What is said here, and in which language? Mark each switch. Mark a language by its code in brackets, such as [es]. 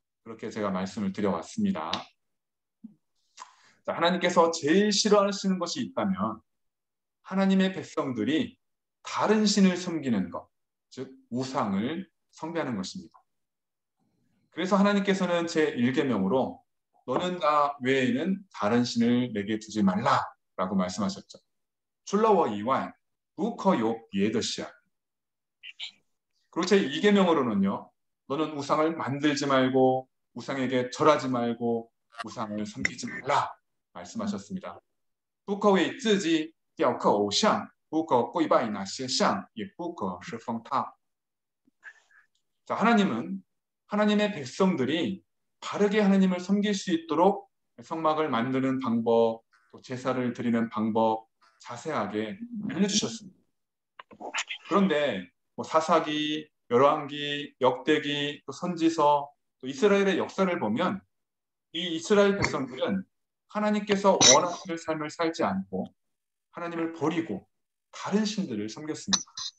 [ko] 그렇게 제가 말씀을 드려왔습니다. 하나님께서 제일 싫어하시는 것이 있다면 하나님의 백성들이 다른 신을 섬기는 것, 즉 우상을 숭배하는 것입니다. 그래서 하나님께서는 제1계명으로 너는 나 외에는 다른 신을 내게 두지 말라라고 말씀하셨죠. [zh] 除了我以外不可有别的神. [ko] 그리고 제2계명으로는요. 너는 우상을 만들지 말고 우상에게 절하지 말고 우상을 섬기지 말라 말씀하셨습니다. [zh] 不可为自己雕刻偶像，不可跪拜那些像，也不可侍奉他. [ko] 자, 하나님은 하나님의 백성들이 바르게 하나님을 섬길 수 있도록 성막을 만드는 방법, 또 제사를 드리는 방법 자세하게 알려주셨습니다. 그런데 사사기, 열왕기, 역대기, 또 선지서, 또 이스라엘의 역사를 보면 이 이스라엘 백성들은 하나님께서 원하시는 삶을 살지 않고 하나님을 버리고 다른 신들을 섬겼습니다.